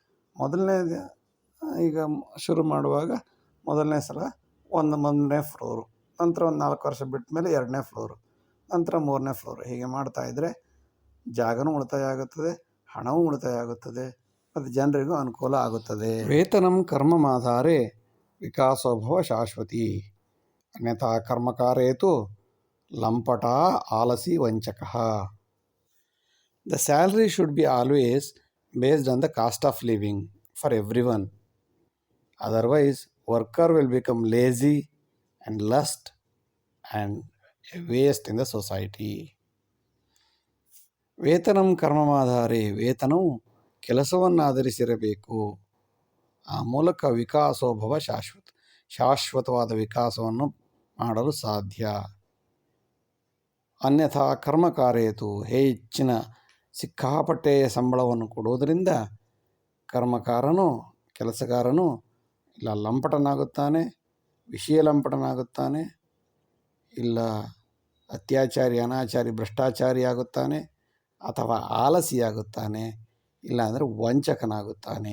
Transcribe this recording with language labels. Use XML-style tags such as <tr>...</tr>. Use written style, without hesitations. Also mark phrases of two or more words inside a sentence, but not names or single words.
<kn>ಈಗ ಶುರು ಮಾಡುವಾಗ ಮೊದಲನೇ ಸಲ 1ನೇ ಫ್ಲೋರು, ನಂತರ ಒಂದು 4 ವರ್ಷ ಬಿಟ್ಟ ಮೇಲೆ 2ನೇ ಫ್ಲೋರು, ನಂತರ 3ನೇ ಫ್ಲೋರು, ಹೀಗೆ ಮಾಡ್ತಾಯಿದ್ರೆ ಜಾಗನೂ ಉಳಿತಾಯ ಆಗುತ್ತದೆ, ಹಣವೂ ಉಳಿತಾಯ ಆಗುತ್ತದೆ ಮತ್ತು ಜನರಿಗೂ ಅನುಕೂಲ ಆಗುತ್ತದೆ.</kn> <sa>ವೇತನಂ ಕರ್ಮಮಾಧಾರೆ ವಿಕಾಸೋಭವ ಶಾಶ್ವತಿ ಅನ್ಯಥಾ ಕರ್ಮಕಾರೇತು ಲಂಪಟ ಆಲಸಿ ವಂಚಕಃ.</sa> <en>The salary should be always based on the cost of living for everyone. Otherwise, worker will become lazy and lust and a waste in the society.</en> <sa>ವೇತನಂ ಕರ್ಮಮಾಧಾರೆ,</sa> <kn>ವೇತನವು ಕೆಲಸವನ್ನು ಆಧರಿಸಿರಬೇಕು. ಆ ಮೂಲಕ ವಿಕಾಸೋಭವ ಶಾಶ್ವತವಾದ ವಿಕಾಸವನ್ನು ಮಾಡಲು ಸಾಧ್ಯ.</kn> <sa>ಅನ್ಯಥಾ ಕರ್ಮಕಾರೇತು,</sa> <kn>ಹೆಚ್ಚಿನ ಸಿಕ್ಕಾಪಟ್ಟೆಯ ಸಂಬಳವನ್ನು ಕೊಡುವುದರಿಂದ ಕೆಲಸಗಾರನು ಇಲ್ಲ ಲಂಪಟನಾಗುತ್ತಾನೆ, ವಿಷಯಲಂಪಟನಾಗುತ್ತಾನೆ, ಇಲ್ಲ ಅತ್ಯಾಚಾರಿ, ಅನಾಚಾರಿ, ಭ್ರಷ್ಟಾಚಾರಿ ಆಗುತ್ತಾನೆ, ಅಥವಾ ಆಲಸಿಯಾಗುತ್ತಾನೆ, ಇಲ್ಲಾಂದರೆ ವಂಚಕನಾಗುತ್ತಾನೆ.</kn>